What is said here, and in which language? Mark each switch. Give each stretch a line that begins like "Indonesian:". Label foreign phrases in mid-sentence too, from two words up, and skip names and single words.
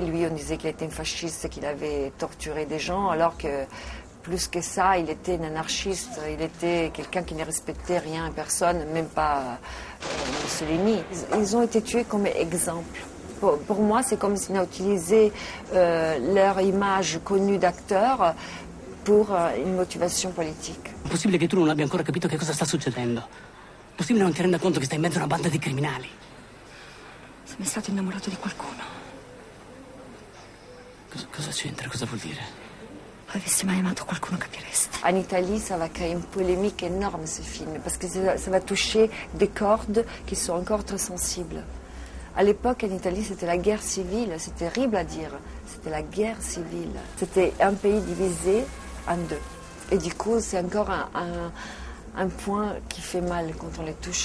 French: Lui, on disait qu'il était un fasciste, qu'il avait torturé des gens, alors que plus que ça, il était un anarchiste. Il était quelqu'un qui ne respectait rien et personne, même pas Mussolini. Ils ont été tués comme exemple. Pour moi, c'est comme s'ils ont utilisé leur image connue d'acteurs pour une motivation politique.
Italian: È possibile che tu non abbia ancora capito che cosa sta succedendo? È possibile non ti renda conto che stai in mezzo a una banda di criminali? Se ne è stato innamorato di qualcuno. Cosa c'entra? Cosa vuol dire? Avessi mai amato qualcuno capiresti.
French: En Italie, ça va créer une polémique énorme, ce film, parce que ça va toucher des cordes qui sont encore très sensibles. À l'époque, en Italie, c'était la guerre civile. C'est terrible à dire. C'était la guerre civile. C'était un pays divisé en deux. Et du coup, c'est encore un point qui fait mal quand on les touche.